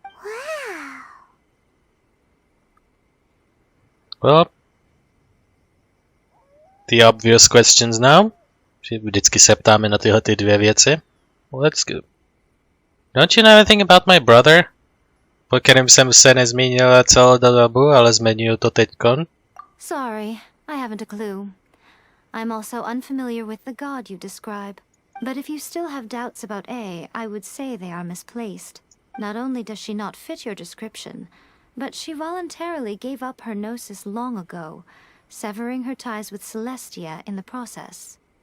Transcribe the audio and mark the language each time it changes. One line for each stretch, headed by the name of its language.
English: Wow! Well, the obvious questions now.
Czech: Vždycky se ptáme na tyhle ty 2 věci.
English: Let's go. Don't you know anything about my brother?
Czech: Po kterém jsem se nezmínila celou dobu, ale zmiňuji to teďkon.
English: Sorry, I haven't a clue. I'm also unfamiliar with the god you describe. But if you still have doubts about A, I would say they are misplaced. Not only does she not fit your description, but she voluntarily gave up her gnosis long ago, severing her ties with Celestia in the process.